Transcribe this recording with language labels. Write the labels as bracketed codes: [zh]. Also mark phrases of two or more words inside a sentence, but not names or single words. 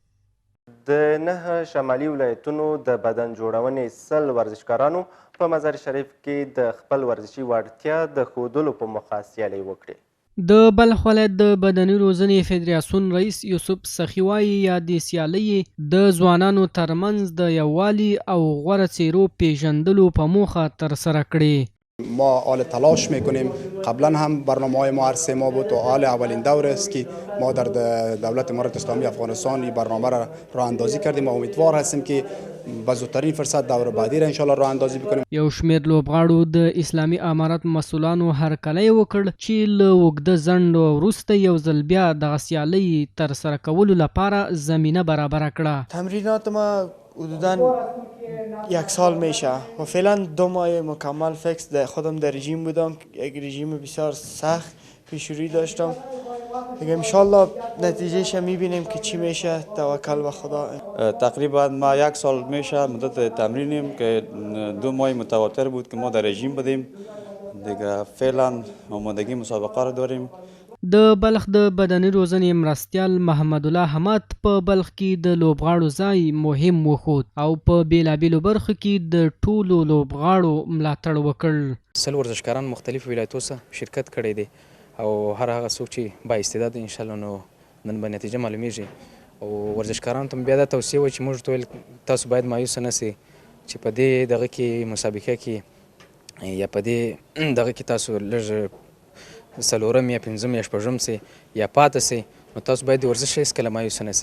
[ps] د 9 شمالي ولایتونو د بدن جوړونې 100 ورزشکارانو په مزار شریف کې د خپل ورزشي وړتیا د ښودلو په موخه سیالۍ وکړې. د بلخ ولایت د بدني روزنې فدراسیون رئیس یوسف سخي وایي یادې سیالۍ د ځوانانو ترمنځ د یووالي او غوره څیرو پیژندلو په موخه ترسره کړې. [fa] ما حال تلاش میکنیم. قبلا هم برنامه‌های ما هر 3 ماه بود و حال اولین دور است که ما در دولت امارات اسلامی افغانستان این برنامه را راه اندازی کردیم و امیدوار هستیم که به زودترین فرصت دور بعدی را [ar] ان شاء الله [fa] راه اندازی بکنیم. [ps] یو شمېر لوبغاړو د اسلامي امارت مسؤلانو هرکلی وکړ چې له اوږده ځنډ وروسته یو ځل بیا دغه سیالۍ ترسره کولو لپاره زمینه برابره کړه. [fa] تمرینات ما حدوداً 1 سال میشه و فعلا 2 ماه مکمل فکس در خودم در رژیم بودم. یک رژیم بسیار سخت پیشروی داشتم. دیگه انشالله نتیجهش میبینیم که چی میشه. توکل به خدا. تقریبا ما 1 سال میشه مدت تمرینیم که 2 ماه متواتر بود که ما در رژیم بودیم. دیگه فعلا آمادگی مسابقه رو داریم. [ps] د بلخ د بدني روزنې مرستیال محمد الله حماد په بلخ کې د لوبغاړو ځای مهم وښود او په بیلابیلو برخو کې د ټولو لوبغاړو ملاتړ وکړ. 100 ورزشکاران مختلف ولایتو څخه شرکت کړی دی او هر هغه څوک چې با استعداد [ar] ان شاء الله [ps] نو نن به نتیجه معلومیږي او ورزشکارانو ته بیا دا توصیه وه چې موږ ټول تاسو باید مایوسه نه سئ چې په دې دغه کې مسابقه کې یا په دې دغه کې تاسو لږ څلورم یا پنځم یا شپږم سئ یا پاته سئ نو تاسو باید د ورزش هېڅکله مایوسه نه سئ.